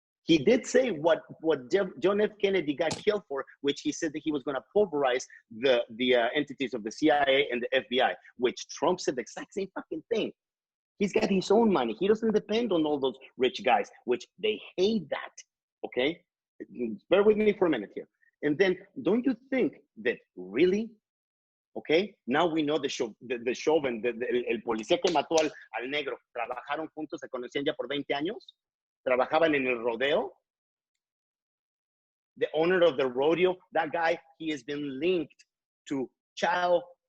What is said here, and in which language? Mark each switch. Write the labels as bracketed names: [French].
[English] He did say what John F. Kennedy got killed for, which he said that he was going to pulverize the entities of the CIA and the FBI, which Trump said the exact same fucking thing. He's got his own money. He doesn't depend on all those rich guys, which they hate that, okay? Bear with me for a minute here. [Spanish] And then don't you think that really, okay, now we know the Chauvin, el policía que mató al negro, trabajaron juntos, se conocían ya por 20 años? Trabajaban en el rodeo. [English] The owner of the rodeo, that guy, he has been linked to child